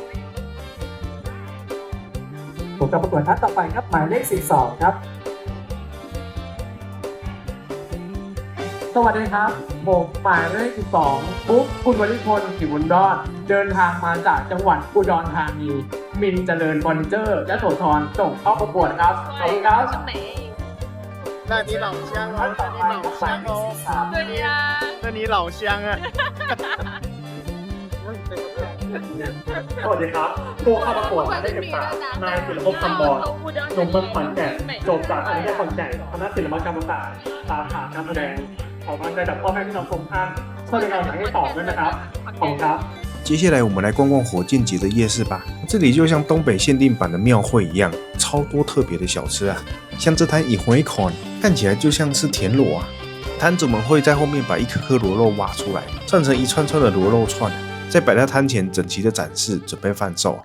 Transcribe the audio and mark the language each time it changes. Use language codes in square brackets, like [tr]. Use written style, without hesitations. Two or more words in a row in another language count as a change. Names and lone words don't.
[th] ผู้เข้าประกวดท่านต่อไปครับหมายเลข12ครับสวัสดีครับผมหมายเลข12ปุ๊บคุณวริพลกิจบุญรอดเดินทางมาจากจังหวัดอุดรธานีมินเจริญเฟอร์นิเจอร์ยโสธรส่งเข้าประกวดครับขอบคุณครับ [zh] 那你老乡哦，那你老乡哦，对呀，那你老乡啊。 [th] สวัสดีครับผู้เข้าประกวดหมายเลข13นายศิลปภพคำบอลหนุ่มเมืองขอนแก่นจบจากคณะขอนแก่นคณะศิลปกรรมศาสตร์สาขาการแสดงขอความใจจากพ่อแม่พี่น้องทุกท่านช่วยเป็นกำลังใจให้ต่อด้วยนะครับขอบคุณครับ [zh] 接下来我们来逛逛火箭节的夜市吧，这里就像东北限定版的庙会一样，超多特别的小吃啊，像这摊一回款看起来就像是田螺啊，摊主们会在后面把一颗颗螺肉挖出来，串成一串串的螺肉串，再摆在摊前整齐的展示，准备贩售。